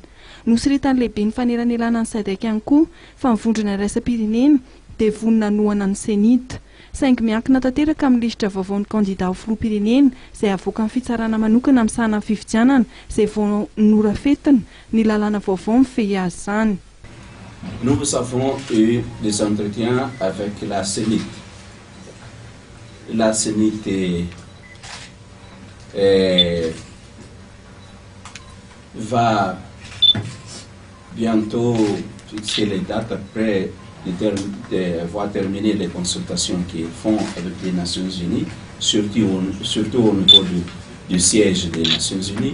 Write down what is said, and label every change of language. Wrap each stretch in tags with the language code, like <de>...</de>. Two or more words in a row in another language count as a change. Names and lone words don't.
<mg>Nosiritan'ny lehibe ny fanelanelana ny SADC ihany koa fa ny vondrona iraisam-pirenena dia vonona nohana ny senita. Saingy miankina tanteraka amin'ny lisitra vaovao ny kandida ho filoham-pirenena izay avoaka amin'ny fitsarana manokana misana amin'ny fifidianana izay vao norafetina ny lalàna vaovao mifehy azy izany.</mg> <fr>Nous avons eu des entretiens avec la CENIT. La CENIT va bientôt fixer les dates après avoir terminé les consultations qu'ils font avec les Nations Unies, surtout au niveau du siège des Nations Unies.</fr>